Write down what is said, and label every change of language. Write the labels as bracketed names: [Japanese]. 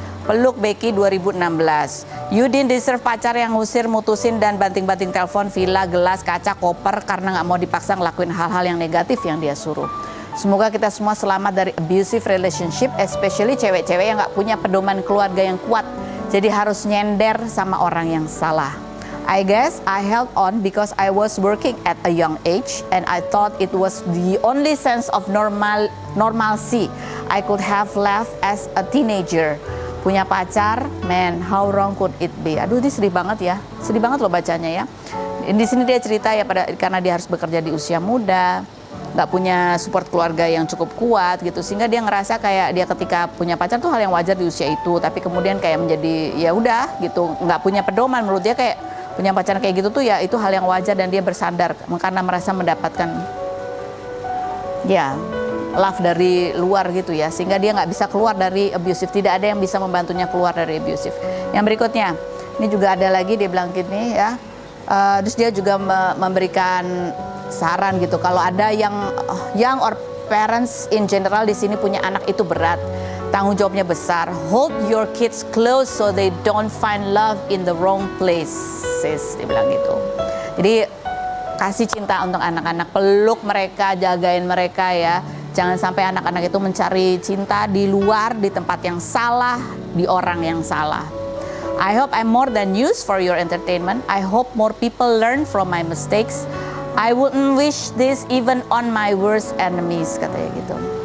[Indonesian] Peluk Becky 2016. Yudin deserve pacar yang ngusir, mutusin dan banting-banting telepon, villa, gelas, kaca, koper karena nggak mau dipaksa ngelakuin hal-hal yang negatif yang dia suruh. Semoga kita semua selamat dari [English] abusive relationship, especially [Indonesian] cewek-cewek yang gak punya pedoman keluarga yang kuat. Jadi harus nyender sama orang yang salah. [English] I guess I held on because I was working at a young age and I thought it was the only sense of normalcy I could have left as a teenager. [Indonesian] Punya pacar, [English] man, how wrong could it be? [Indonesian] Aduh, ini sedih banget ya. Sedih banget loh bacanya ya. Di sini dia cerita ya karena dia harus bekerja di usia muda, nggak punya support keluarga yang cukup kuat gitu, sehingga dia ngerasa kayak dia ketika punya pacar tuh hal yang wajar di usia itu, tapi kemudian kayak menjadi ya udah gitu, nggak punya pedoman. Menurut dia kayak punya pacar kayak gitu tuh ya itu hal yang wajar, dan dia bersandar karena merasa mendapatkan ya love dari luar gitu ya, sehingga dia nggak bisa keluar dari abusive. Tidak ada yang bisa membantunya keluar dari abusive. Yang berikutnya ini juga ada lagi, dia bilang gini ya, terus dia juga memberikan saran gitu, kalau ada yang [English] young or parents in general [Indonesian] di sini punya anak itu berat, tanggung jawabnya besar. [English] Hold your kids close so they don't find love in the wrong places, [Indonesian] dia bilang gitu. Jadi kasih cinta untuk anak-anak, peluk mereka, jagain mereka ya. Jangan sampai anak-anak itu mencari cinta di luar, di tempat yang salah, di orang yang salah. [English] I hope I'm more than use for your entertainment. I hope more people learn from my mistakes. I wouldn't wish this even on my worst enemies, [Indonesian] katanya gitu.